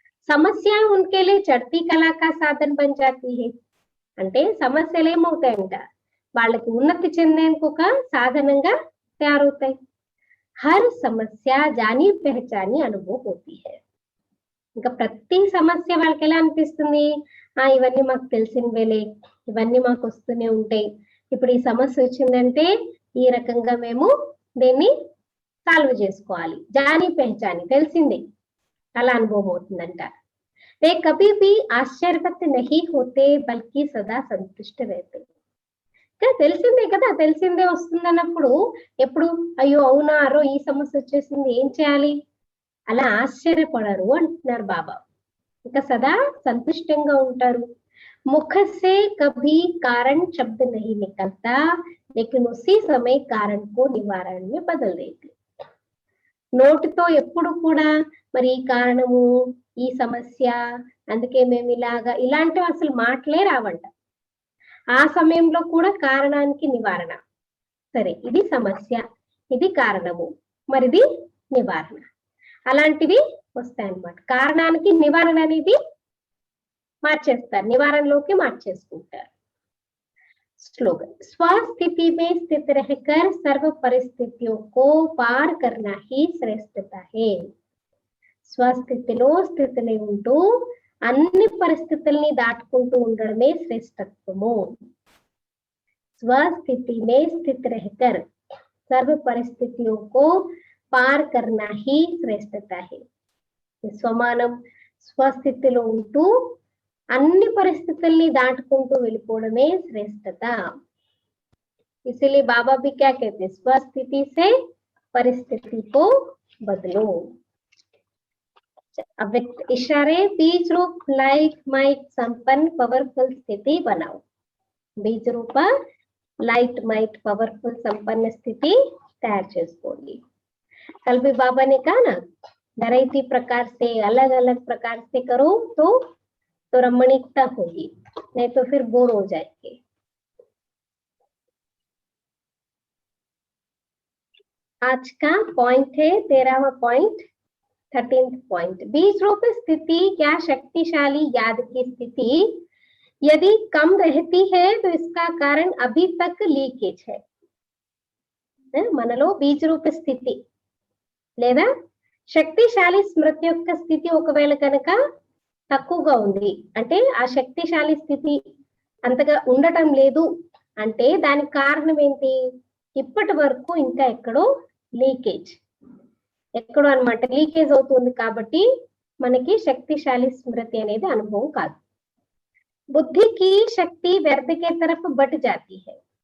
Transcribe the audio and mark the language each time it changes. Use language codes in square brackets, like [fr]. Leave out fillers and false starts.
[hi] సమస్య उनके लिए चढ़ती कला का साधन बन जाती है. [te] అంటే సమస్యలు ఏమవుతాయంట, వాళ్ళకి ఉన్నతి చెందేందుకు ఒక సాధనంగా తయారవుతాయి. [hi] హర్ సమస్య జానీ పెహచాని అనుభవం హోతీ హై. [te] ఇంకా ప్రతి సమస్య వాళ్ళకి ఎలా అనిపిస్తుంది, ఇవన్నీ మాకు తెలిసినవేలే, ఇవన్నీ మాకు వస్తూనే ఉంటాయి, ఇప్పుడు ఈ సమస్య వచ్చిందంటే ఈ రకంగా మేము దీన్ని సాల్వ్ చేసుకోవాలి. [hi] జానీ పెహచాని [te] తెలిసిందే అలా అనుభవం అవుతుందంట. [hi] वे कभी भी आश्चर्यवत नहीं होते बल्कि सदा संतुष्ट रहते. [te] తెలిసిందే కదా, తెలిసిందే వస్తుంది అన్నప్పుడు ఎప్పుడు అయ్యో అవునా అరో ఈ సమస్య వచ్చేసింది ఏం చేయాలి అలా ఆశ్చర్యపడరు అంటున్నారు బాబా. ఇంకా సదా సంతుష్టంగా ఉంటారు. [hi] ముఖ से कभी कारण शब्द नहीं निकलता लेकिन उसी समय कारण को निवारण में बदल देते. [te] నోటితో ఎప్పుడు కూడా మరి ఈ కారణము ఈ సమస్య అందుకే మేము ఇలాంటివి అసలు మాటలే రావంట. ఆ సమయంలో కూడా కారణానికి నివారణ, సరే ఇది సమస్య ఇది కారణము మరిది నివారణ, అలాంటివి వస్తాయన్నమాట. కారణానికి నివారణ అనేది మార్చేస్తారు, నివారణలోకి మార్చేసుకుంటారు. [en] Slogan. [hi] स्वस्थिति में स्थित रहकर सर्व परिस्थितियों को पार करना ही श्रेष्ठता है. [te] స్వస్థితిలో స్థితిని ఉంటూ అన్ని పరిస్థితుల్ని దాటుకుంటూ ఉండడమే శ్రేష్టత్వము. [hi] స్వస్థితి में स्थित रहकर सर्व परिस्थितियों को पार करना ही श्रेष्ठता है. [te] స్వమానం స్వస్థితిలో ఉంటూ అన్ని పరిస్థితుల్ని దాటుకుంటూ వెళ్ళిపోవడమే శ్రేష్టత. [hi] इसीलिए बाबा भी क्या कहते हैं, स्वस्थिति से परिस्थिति को बदलो. अव्यक्त इशारे बीज रूप लाइट माइट संपन्न पवर्फुल स्थिति बनाओ. बीज रूप लाइट माइट पवर्फुल संपन्न स्थिति तैयार [te] చేసుకోండి. [hi] कल भी बाबा ने कहा ना, वैरायटी प्रकार से अलग अलग प्रकार से करो तो रमणीकता होगी, नहीं तो फिर बोर हो जाएंगे. आज का पॉइंट है 13वां पॉइंट 13th पॉइंट. बीज रूप स्थिति या शक्तिशाली याद की स्थिति यदि कम रहती है तो इसका कारण अभी तक लीकेज है. [te] మనలో బీజ రూప స్థితి లేదా శక్తిశాలి స్మృతి యొక్క స్థితి ఒకవేళ కనుక తక్కువగా ఉంది అంటే, ఆ శక్తిశాలి స్థితి అంతగా ఉండటం లేదు అంటే దానికి కారణం ఏంటి, ఇప్పటి వరకు ఇంకా ఎక్కడో లీకేజ్ ఎక్కడో అన్నమాట, లీకేజ్ అవుతుంది కాబట్టి మనకి శక్తిశాలి స్మృతి అనేది అనుభవం కాదు. [hi] బుద్ధి की शक्ति व्यर्थ के तरफ बढ़ जाती है.